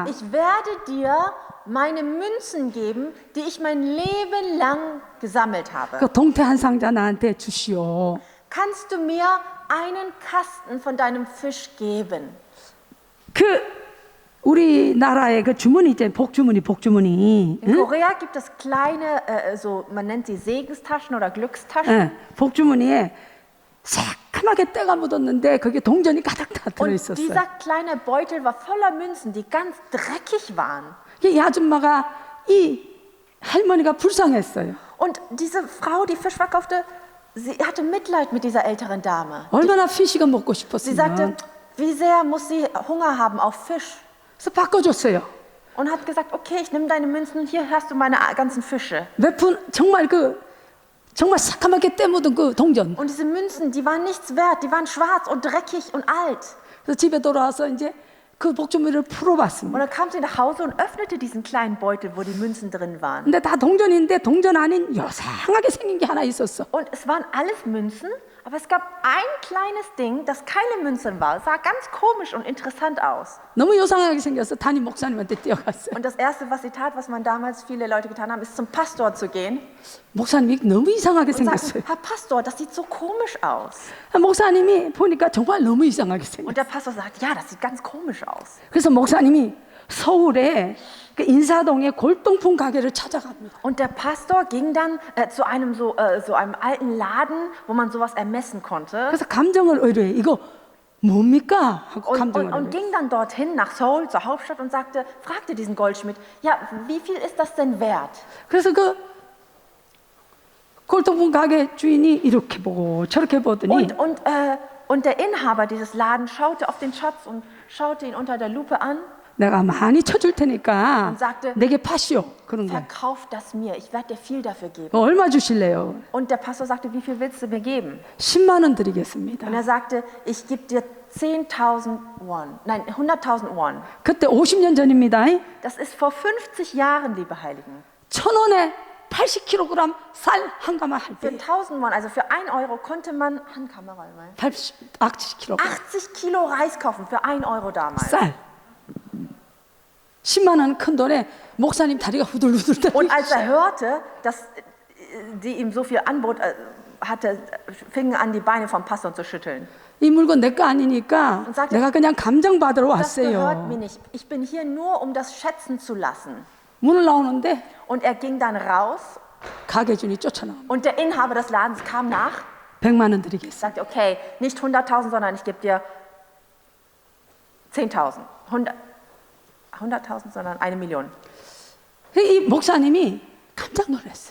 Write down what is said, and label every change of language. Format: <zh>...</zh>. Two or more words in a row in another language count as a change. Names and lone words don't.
<de>ich werde dir meine Münzen geben, die ich mein Leben lang gesammelt habe.</de> <ko>그 동태 한 상자 나한테 주시오.</ko> <de>Kannst du mir einen Kasten von deinem Fisch geben?</de> <ko>그 우리나라의 그 주머니 있잖아요. 복주머니.</ko> <de>In Korea gibt es kleine, man nennt sie Segenstaschen oder Glückstaschen.</de> <ko>응? 복주머니에 새카맣게 때가 묻었는데 거기에 동전이 가득 다</ko> <de>Und</de> <ko>들어있었어요.</ko> <de>dieser kleine Beutel war voller Münzen, die ganz dreckig waren.</de> <ko>이 아줌마가 이 할머니가 불쌍했어요.</ko> <de>Und diese Frau, die Fisch verkaufte, sie hatte Mitleid mit dieser älteren Dame.</de> <ko>얼마나 피시가 먹고</ko> <de>Sie sagte,</de> <ko>싶었으면</ko> <de>wie sehr muss sie Hunger haben auf Fisch?</de> <ko>그래서 바꿔줬어요.</ko> <de>Und hat gesagt, okay, ich nehme deine Münzen, hier hast du meine ganzen Fische.</de> <ko>몇 푼 정말 새카맣게 때 묻은 그 동전.</ko> <de>Und diese Münzen, die waren nichts wert, die waren schwarz und dreckig und alt.</de> <ko>그래서 집에 돌아와서 이제 그 복주머니를 풀어봤습니다.</ko> <de>Und dann kam sie nach Hause und öffnete diesen kleinen Beutel, wo die Münzen drin waren.</de> <ko>근데 다 동전인데 동전 아닌 요상하게 생긴 게 하나 있었어.</ko> <de>Und es waren alles Münzen, aber es gab ein kleines Ding, das keine Münzen war. Es sah ganz komisch und interessant aus.</de> <ko>너무 요상하게 생겨서 담임 목사님한테 뛰어갔어요.</ko> <de>Und das Erste, was sie tat, was man damals viele Leute getan haben, ist zum Pastor zu gehen</de> <ko>목사님이 너무 이상하게</ko> <de>und sagen,</de> <ko>생겼어요.</ko> <de>Herr Pastor, das sieht so komisch aus.</de> <ko>목사님이 보니까 정말 너무 이상하게 생겼어요.</ko> <de>Und der Pastor sagt, ja, das sieht ganz komisch aus.</de> <ko>그래서 목사님이 서울에 그 인사동에 골동품 가게를 찾아갑니다.</ko> <de>Und der Pastor ging dann zu einem so einem alten Laden, wo man sowas ermessen konnte.</de> <ko>그래서 감정을 의뢰해. 이거 뭡니까? 하고 감정을</ko> <de>Und</de> <ko>의뢰해.</ko> <de>ging dann dorthin nach Seoul, zur Hauptstadt, und fragte diesen Goldschmied, ja, wie viel ist das denn wert?</de> <ko>그래서 그 골동품 가게 주인이 이렇게 보고 저렇게 보더니</ko> <de>Und der Inhaber dieses Ladens schaute auf den Schatz und schaute ihn unter der Lupe an</de> <ko>내가 많이 쳐줄 테니까</ko> <de>und sagte,</de> <ko>내게 파시오. 그런 거예요.</ko> <de>verkauf das mir, ich werde dir viel dafür geben.</de> <ko>얼마 주실래요?</ko> <de>Und der Pastor sagte, wie viel willst du mir geben?</de> <ko>10만 원 드리겠습니다.</ko> <de>Und er sagte, ich gebe dir 10.000 Won, nein, 100.000 Won.</de> <ko>그때 50년 전입니다.</ko> <de>Das ist vor 50 Jahren, liebe Heiligen.</de> <ko>1,000원에 80kg 쌀 한 가마 할</ko> <de>Für</de> <ko>때</ko> <de>1.000 Won, also für 1 Euro, konnte man</de> <ko>80kg</ko> <de>80 Kilo Reis kaufen für 1 Euro damals.</de> <ko>쌀. 10만 원 큰 돈에 목사님 다리가 후들후들</ko> <de>Und als</de> <ko>떨리고</ko> <de>er hörte, dass die ihm so viel Angebot hatte, fingen an, die Beine vom Pastor zu schütteln.</de> <ko>이 물건 내 거 아니니까</ko> <de>Und sagte,</de> <ko>내가 그냥 감정 받으러</ko> <de>Das gehört</de> <ko>왔어요.</ko> <de>mir nicht. Ich bin hier nur, um das schätzen zu lassen.</de> <ko>문을 나오는데</ko> <de>Und er ging dann raus</de> <ko>가게 주인이 쫓아나와.</ko> <de>und der Inhaber des Ladens kam nach,</de> <ko>100만 원 드리겠어.</ko> <de>sagte, okay, nicht 100.000, sondern ich gebe dir 10.000. 100.000, sondern 1 Million.</de> <ko>이 목사님이 깜짝 놀랐어요.</ko>